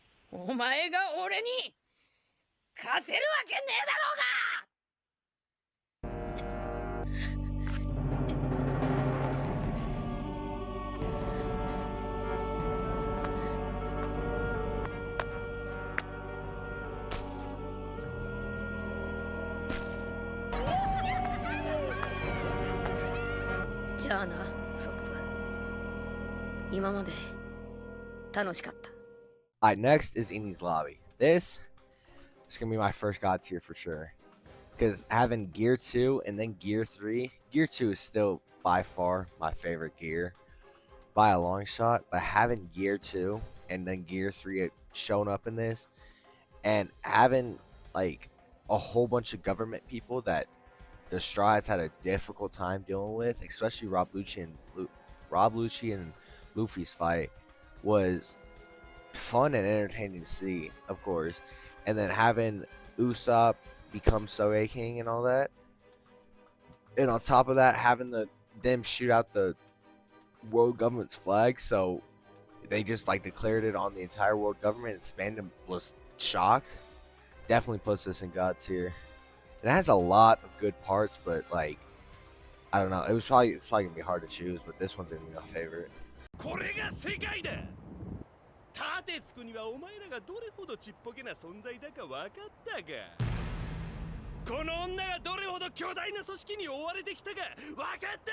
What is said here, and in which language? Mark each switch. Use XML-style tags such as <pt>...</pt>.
<ja>お前が俺に勝てるわけねえだろうがじゃあな、ソップ。今まで楽しかった。</ja> <en>Alright, next is Eni's Lobby. This is gonna be my first god tier for sure. Because having Gear 2 and then Gear 3, Gear 2 is still by far my favorite gear by a long shot. But having Gear 2 and then Gear 3 showing up in this, and having like a whole bunch of government people that the Strides had a difficult time dealing with, especially Rob Lucci and Luffy's fight was fun and entertaining to see, of course. And then having Usopp become Soge King and all that. And on top of that, having them shoot out the world government's flag, so they just like declared it on the entire world government, and Spandam was shocked. Definitely puts this in God tier. It has a lot of good parts, but like I don't know. It's probably gonna be hard to choose, but this one's gonna be my favorite.</en> <ja>これが世界だ。盾つくにはお前らがどれほどちっぽけな存在だか分かったか。この女がどれほど巨大な組織に追われてきたか分かったか。</ja>